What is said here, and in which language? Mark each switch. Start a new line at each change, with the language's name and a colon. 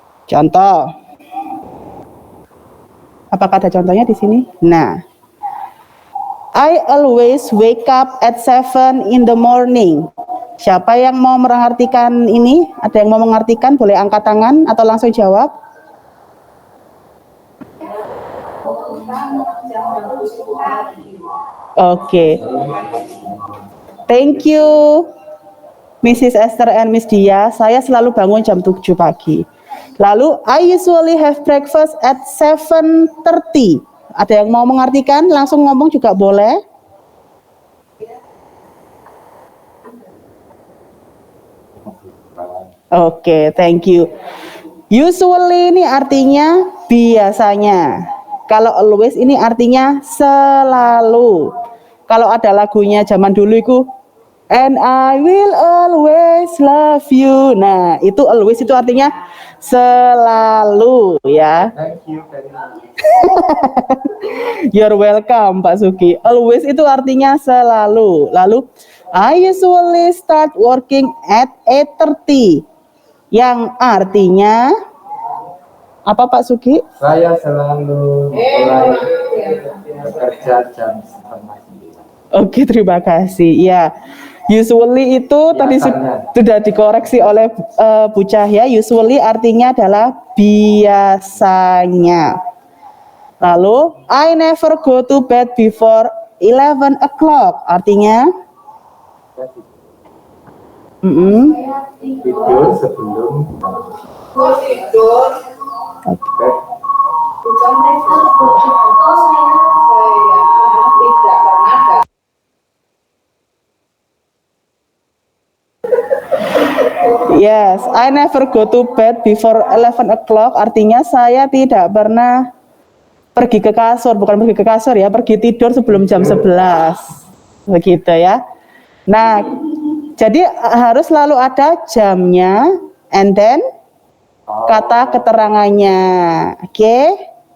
Indonesian: Contoh. Apakah ada contohnya di sini?
English: Nah, I always wake up at 7 in the morning.
Indonesian: Siapa yang mau mengartikan ini? Ada yang mau mengartikan? Boleh angkat tangan atau langsung jawab.
English: Oke. Thank you, Mrs.
Indonesian: Esther and Miss Dia. Saya selalu bangun jam 7 pagi.
English: Lalu, I usually have breakfast at 7:30.
Indonesian: Ada yang mau mengartikan? Langsung ngomong juga boleh. Oke,
English: thank you.
Indonesian: Usually ini artinya biasanya. Kalau always ini artinya selalu. Kalau ada lagunya zaman dulu itu,
English: and I will always love you.
Indonesian: Nah, itu always itu artinya selalu ya.
English: Thank you very much. You're welcome, Pak Suki.
Indonesian: Always itu artinya selalu.
English: Lalu, I usually start working at 8:30.
Indonesian: Yang artinya apa, Pak Suki? Saya selalu mulai bekerja jam 8:30. Oke, terima kasih. Ya, usually itu tadi sudah dikoreksi oleh Bu Cahya. Usually artinya adalah biasanya.
English: Lalu, I never go to bed before 11 o'clock.
Indonesian: Artinya? Tidur sebelum tidur. Oke. Bukan
English: never go to bed.
Indonesian: Saya tidak pernah.
English: Yes, I never go to bed before 11 o'clock.
Indonesian: Artinya saya tidak pernah pergi ke kasur, bukan pergi ke kasur ya, pergi tidur sebelum jam 11. Begitu ya. Nah, jadi harus selalu ada jamnya
English: and then
Indonesian: kata keterangannya. Oke.